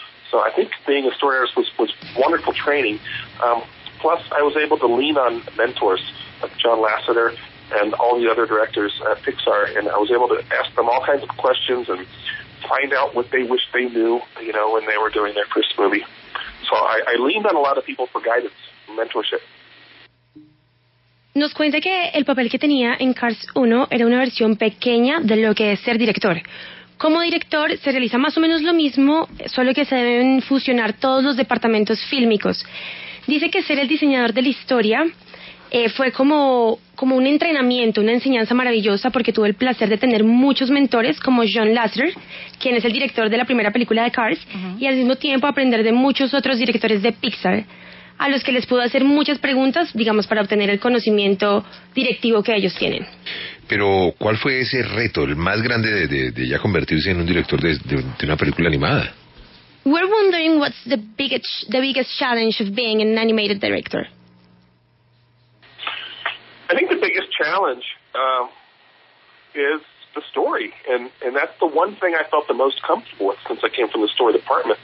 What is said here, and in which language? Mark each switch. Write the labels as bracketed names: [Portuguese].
[English] So I think being a story artist was wonderful training. Plus, I was able to lean on mentors like John Lasseter and all the other directors at Pixar, and I was able to ask them all kinds of questions and find out what they wished they knew, when they were doing their first movie. So I leaned on a lot of people for guidance and mentorship. [Spanish] Nos cuenta que el papel que tenía en Cars 1 era una versión pequeña de lo que es ser director. Como director se realiza más o menos lo mismo, solo que se deben fusionar todos los departamentos fílmicos. Dice que ser el diseñador de la historia fue como un entrenamiento, una enseñanza maravillosa, porque tuve el placer de tener muchos mentores como John Lasseter, quien es el director de la primera película de Cars, y al mismo tiempo aprender de muchos otros directores de Pixar, a los que les puedo hacer muchas preguntas, digamos, para obtener el conocimiento directivo que ellos tienen. Pero, ¿cuál fue ese reto, el más grande de ya convertirse en un director de una película animada? [English] We're wondering what's the biggest challenge of being an animated director. I think the biggest challenge is the story, and that's the one thing I felt the most comfortable with since I came from the story department.